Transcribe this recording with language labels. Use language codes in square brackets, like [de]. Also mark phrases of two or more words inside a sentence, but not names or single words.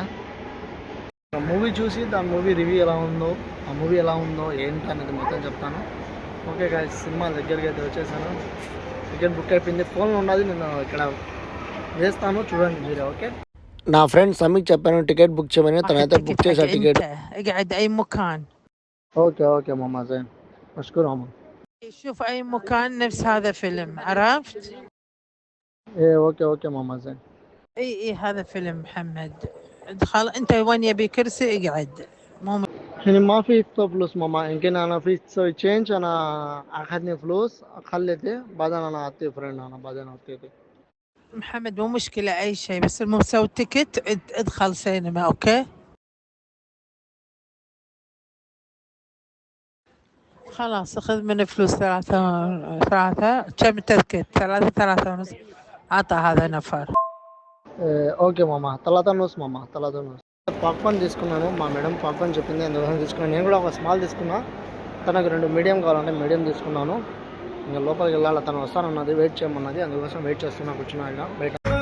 [te] మూవీ చూసి దాని మూవీ రివ్యూ ఎలా ఉందో, ఆ మూవీ ఎలా ఉందో ఏంటి అనేది మొత్తం చెప్తాను. [en] okay guys, [te] సినిమా దగ్గరికి అయితే వచ్చేసాను. టికెట్ బుక్ అయిపోయింది, ఫోన్లో ఉన్నది, నేను ఇక్కడ వేస్తాను, చూడండి మీరు. ఓకే, నా ఫ్రెండ్ సమీక్ చెప్పాను టికెట్ బుక్ చేయమని, తనైతే బుక్ చేసా టికెట్. [en] okay okay [ar] మామా زين مشكور ماما. شوف أي مكان نفس هذا فيلم، عرفت؟ ايه اوكي ماما زين. اي هذا فيلم محمد. ادخل انت وين يبي كرسي اقعد. مو يعني ما في فلوس ماما، يمكن انا في تسوي تشينج، انا اخذني فلوس خليته بعدين انا اعطيه فريند، انا بعدين اعطيه. محمد مو مشكلة أي شيء، بس المسوي تيكت ادخل سينما. أوكي خلاص، أخذ من فلوس 3 كم تذكر؟ 3 ونص. عطى هذا نفر. [te] ఓకే మామా, 3.5 మామా, 3.5. పాప్కార్న్ తీసుకున్నాను, మా మేడం పాప్కార్న్ చెప్పింది, అందుకోసం తీసుకున్నాను. నేను కూడా ఒక స్మాల్ తీసుకున్నా, తనకు 2 మీడియం కావాలంటే మీడియం తీసుకున్నాను. ఇంకా లోపలికి వెళ్ళాలి, తను వస్తానన్నది, వెయిట్ చేయమన్నది, అందుకోసం వెయిట్ చేస్తున్నా, కూర్చున్నా బయట.